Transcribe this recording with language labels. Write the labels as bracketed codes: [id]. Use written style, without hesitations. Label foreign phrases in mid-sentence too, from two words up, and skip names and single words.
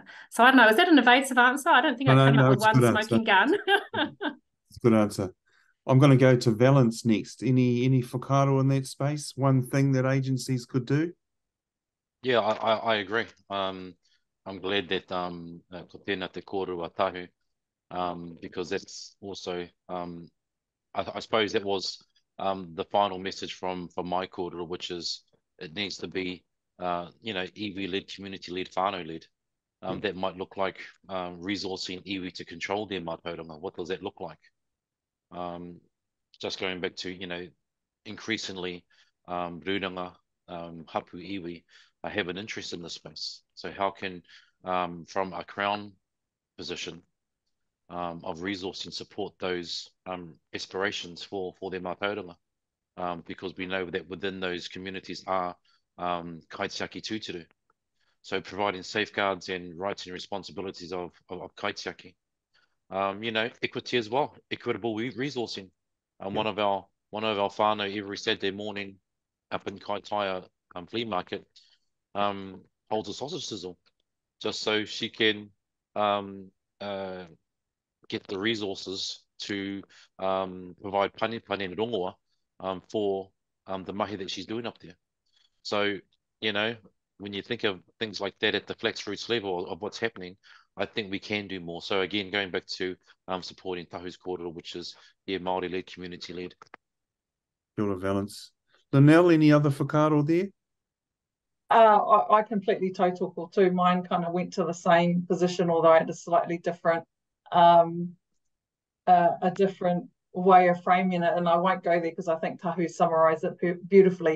[en] So I don't know, is that an evasive answer? I don't think I came up with one smoking gun. It's a good answer. I'm going to go to Valence next. Any whakaaro in that space? One thing that agencies could do? Yeah, I agree. I'm glad that [mi] ko tēnā te kōrua [en] Tahu, because that's also, I suppose that was the final message from my kōrua, which is it needs to be, iwi-led, community-led, whānau-led. That might look like resourcing iwi to control their mātauranga. What does that look like? Just going back to, increasingly [mi] rūranga, hapu iwi, [en] have an interest in this space. So how can, from a Crown position of resourcing, support those aspirations for their mātauranga? Because we know that within those communities are [mi] kaitiaki tūturu. [en] So providing safeguards and rights and responsibilities of kaitiaki. Equity as well, equitable resourcing. One of our one of our whānau every Saturday morning up in Kaitaia flea market holds a sausage sizzle just so she can get the resources to provide pane and rongoa for the mahi that she's doing up there. So, you know, when you think of things like that at the flax roots level of what's happening, I think we can do more. So again, going back to supporting Tahu's kōrero, which is Māori-led, community-led. [mi] Kia ora, Valence. [en] Lynelle, any other whakaaro there? I completely tautoko too. Mine kind of went to the same position, although I had a slightly different, a different way of framing it, and I won't go there because I think Tahu summarised it beautifully.